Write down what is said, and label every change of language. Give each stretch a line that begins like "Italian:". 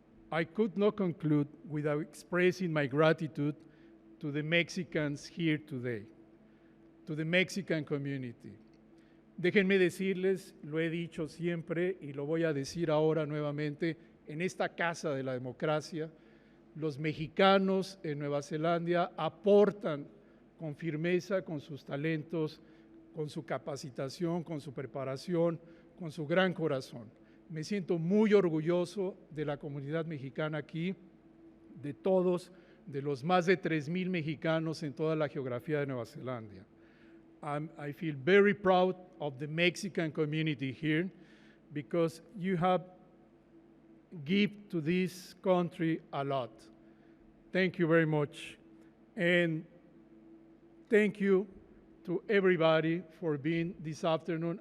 English: I could not conclude without expressing my gratitude to the Mexicans here today, to the Mexican community.
Spanish: Déjenme decirles, lo he dicho siempre y lo voy a decir ahora nuevamente, en esta casa de la democracia, los mexicanos en Nueva Zelanda aportan con firmeza, con sus talentos, con su capacitación, con su preparación, con su gran corazón. Me siento muy orgulloso de la comunidad mexicana aquí, de todos, de los más de 3,000 mexicanos en toda la geografía de Nueva Zelanda.
English: I feel very proud of the Mexican community here because you have given to this country a lot. Thank you very much. And thank you to everybody for being this afternoon.